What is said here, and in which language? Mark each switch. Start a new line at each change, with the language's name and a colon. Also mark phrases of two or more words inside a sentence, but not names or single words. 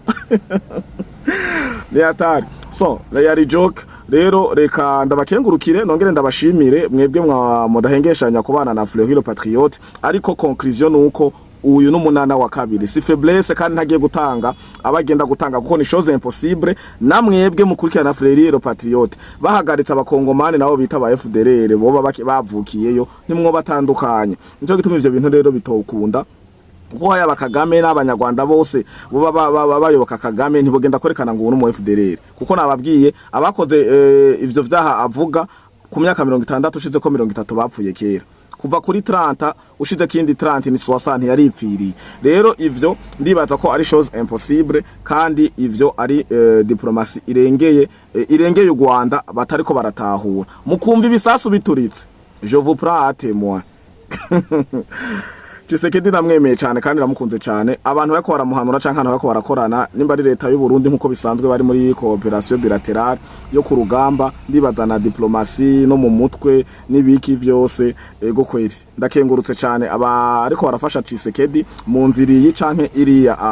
Rundi: Ni atari. So, yari joke. Rero reka ndabakengurukire nongere ndabashimire mwebwe mudahengeshanya kubana na Fleury Patriote, ariko conclusion nuko uyu n'umunana wa kabiri si faiblesse kandi ntagiye gutanga abagenda gutanga kuko ni
French: chose impossible.
Rundi: Namwebwe mukurikira na Fleury Patriote bahagaritse abakongomani nabo bita ba FDLR bo bavukiyeyo nimwo batandukanye. Nico gituma ivyo bintu rero bitokunda kuko haya Kagame n'abanyarwanda bose bayoboka Kagame ntibogenda kwerekana ngo uno FDLR kuko nababwiye abakoze ivyo vyaha avuga ku myaka 60 ushize ko 30 bapfuye kera, kuva kuri 30 ushize kindi 30 ni 60 yaripfiriye. Rero ivyo ndibaza ko ari
French: chose impossible
Rundi: kandi ivyo ari diplomasi irengeye u Rwanda batariko baratahura. Mukumva ibisasu bituritse,
French: je vous prends à témoin.
Rundi: Tshisekedi namwemeye cyane kandi ramukunze cyane. Abantu bako baramuhanura canke abantu bako barakorana nimba ari leta y'u Burundi nkuko bisanzwe bari muri
French: cooperation bilaterale
Rundi: yo ku rugamba, ndibaza na diplomasi no mu mutwe nibiki vyose. Ego kweri ndakengurutse cyane aba ariko barafasha Tshisekedi mu nziri canke iriya.